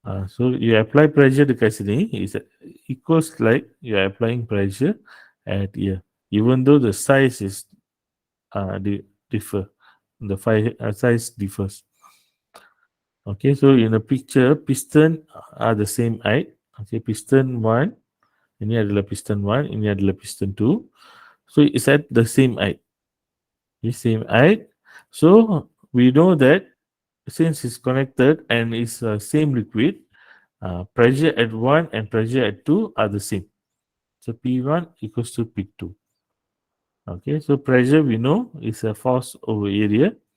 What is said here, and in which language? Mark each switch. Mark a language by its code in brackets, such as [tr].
[en] So you apply pressure [ms] dekat sini [en] is equals like you are applying pressure at here, even though the size is differ. The size differs. Okay, so in the picture, piston are the same height. [ms] Okay, piston 1, ini adalah piston 1, ini adalah piston 2. [en] So it's at the same height. The same height. So we know that since it's connected and it's same liquid, pressure at 1 and pressure at 2 are the same. So P1 equals to P2. Okay, so pressure we know is a force over area.